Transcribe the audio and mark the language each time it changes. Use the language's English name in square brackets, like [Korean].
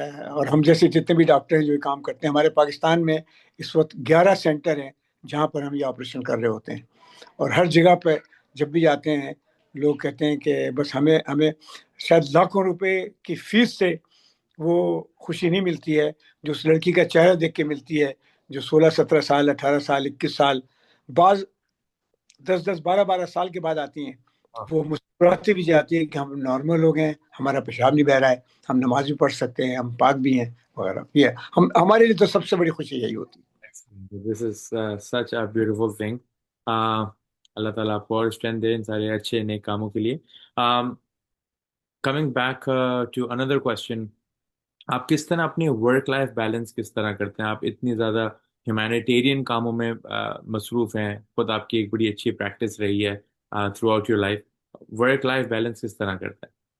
[Urdu] اور ہم جیسے جتنے بھی ڈاکٹر ہیں جو یہ کام کرتے ہیں، ہمارے پاکستان میں اس وقت 11 سینٹر ہیں جہاں پر ہم یہ آپریشن کر رہے ہوتے ہیں، اور ہر جگہ پہ جب بھی جاتے ہیں لوگ کہتے ہیں کہ بس ہمیں شاید لاکھوں روپے کی فیس سے وہ خوشی نہیں ملتی ہے جو اس لڑکی کا چہرہ دیکھ کے ملتی ہے، جو 16-17 سال، 18 سال، 21 سال، بعض 10-10، 12-12 سال کے بعد آتی ہیں۔ وہ مسکراتی بھی جاتی ہے کہ ہم نارمل ہو گئے ہیں، ہمارا پیشاب نہیں بہ رہا ہے، ہم نماز بھی پڑھ سکتے ہیں، ہم پاک بھی ہیں وغیرہ۔ یہ ہمارے لیے تو سب سے بڑی خوشی یہی ہوتی ہے۔ [English] This is such a beautiful thing. [Urdu] اللہ تعالیٰ آپ کو اور اسٹرینتھ دے ان سارے اچھے نیک کاموں کے لیے۔ [English] Coming back to another question, [Urdu] آپ کس طرح اپنی ورک لائف بیلنس کس طرح کرتے ہیں؟ آپ اتنی زیادہ ہیومینیٹیرین کاموں میں مصروف ہیں، خود آپ کی ایک بڑی اچھی پریکٹس رہی ہے [English] throughout your life, [Urdu] work life balance کس طرح کرتے ہیں؟